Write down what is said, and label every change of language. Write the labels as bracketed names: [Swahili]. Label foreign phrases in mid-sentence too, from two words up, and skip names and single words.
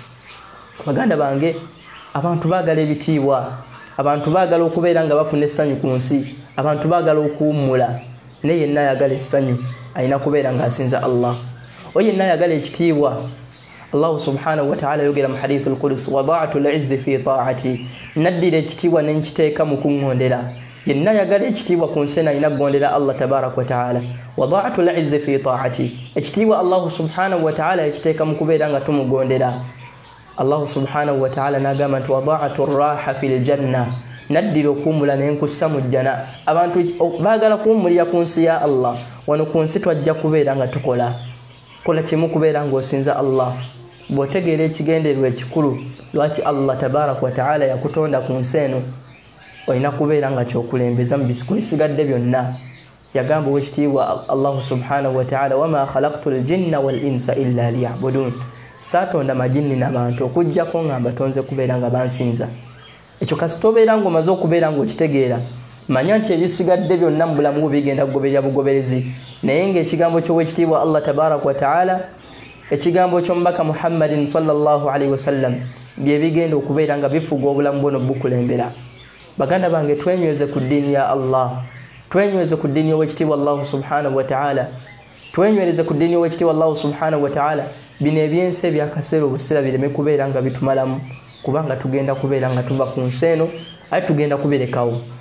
[Ganda] baganda bange abantu baagala ebitiibwa abantu baagala okubeera nga bafuna essanyu ku nsi abantu baagala okuwummula naye yenna ayagala essanyu alina kubeera ng'asinza Allah oyo yenna ayagala ekitiibwa [Arabic] الله سبحانه وتعالى [Ganda] yogera mu [Arabic] حديث القدسي وضعت العز في طاعتي [Ganda] naddira ekitiibwa nenkiteeka mu kuŋŋondera yenna yagala ekitiibwa ku nsi alina kugondera [Arabic] الله تبارك و تعالى وضعت العز في طاعتي [Ganda] ekitiibwa [Arabic] الله سبحانه وتعالى [Ganda] yakiteeka mu kubeera nga tumugondera [Arabic] الله سبحانه وتعالى [Ganda] n'agamba nti [Arabic] وضعت الراحة في الجنة [Ganda] naddira okuwummula nenkussa mu jjana abantu baagala kuwummulira ku nsi ya Allah wano ku nsi twajja kubeera nga tukola kimu kubeera ng'osinza Allah bw'otegeera ekigendererwa ekikulu lwaki [Arabic] الله تبارك وتعالى [Ganda] yakutonda ku nsi eno olina kubeera nga kyokulembeza mu bisigadde byonna yagamba ow'ekitiibwa [Arabic] الله سبحانه و تعالى وما خلقت الجن والإنس إلا ليعبدون [Ganda] saatonda majinni n'abantu okujjako nga mbatonze kubeera nga bansinza ekyo kasita obeera ng'omaze okubeera ng'okitegeera manya nti ebisigadde byonna mu bulamu bigenda kugoberera bugoberezi naye ng'ekigambo ky'ow'ekitiibwa [Arabic] الله تبارك وتعالى [Ganda] ekigambo ky'omubaka Muhammadin [Arabic] صلى الله عليه وسلم [Ganda] bye bigenda okubeera nga bifuga obulamu bwono bukulembera baganda bange twenyweze ku ddiini ya Allah twenyweze ku ddiini y'ow'ekitiibwa [Arabic] الله سبحانه وتعالى [Ganda] twenyweze ku ddiini y'ow'ekitiibwa [Arabic] الله سبحانه وتعالى [Ganda] bino ebyensi ebyakaseera obuseera bireme kubeera nga bitumalamu kubanga tugenda kubeera nga tuva ku nsi eno ate tugenda kubirekawo